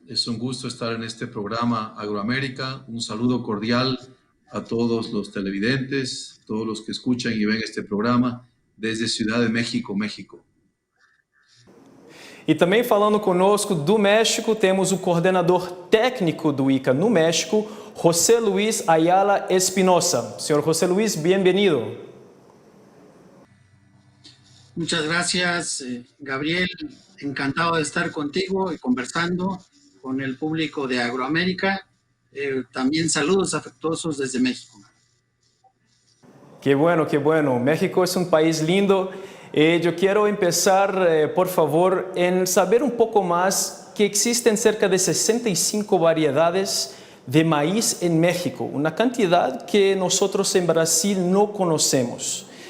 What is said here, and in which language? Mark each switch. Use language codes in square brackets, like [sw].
[es] Es un gusto estar en este programa Agroamérica. Un saludo cordial a todos los televidentes, todos los que escuchan y ven este programa desde Ciudad de México, México. [pt] E também falando conosco do México, temos o coordenador técnico do ICA no México, José Luis Ayala Espinosa. Senhor José Luis, bem-vindo. [es] Muchas gracias, Gabriel. Encantado de estar contigo y conversando con el público de Agroamérica. También saludos afectuosos desde México. Qué bueno, qué bueno. México es un país lindo. Yo quiero empezar, por favor, en saber un poco más que existen cerca de 65 variedades de maíz en México, una cantidad que nosotros en Brasil no conocemos.